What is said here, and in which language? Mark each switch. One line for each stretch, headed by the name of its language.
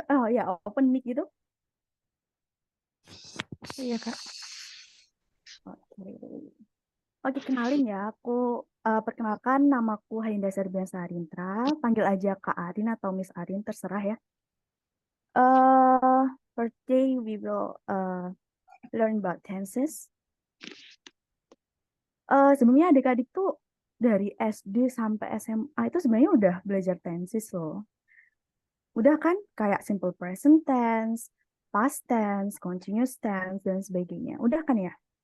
Indonesian: Oh ya, open mic gitu. Iya, Kak. Oke. Oke, kenalin ya. Aku perkenalkan, namaku Hainda Serbiansa Arintra. Panggil aja Kak Arin atau Miss Arin, terserah ya.
English: First day we will learn about tenses.
Indonesian: Sebelumnya adik-adik tuh dari SD sampai SMA itu sebenarnya udah belajar tenses loh. Udah kan kayak simple present tense, past tense, continuous tense, dan sebagainya. Udah kan ya?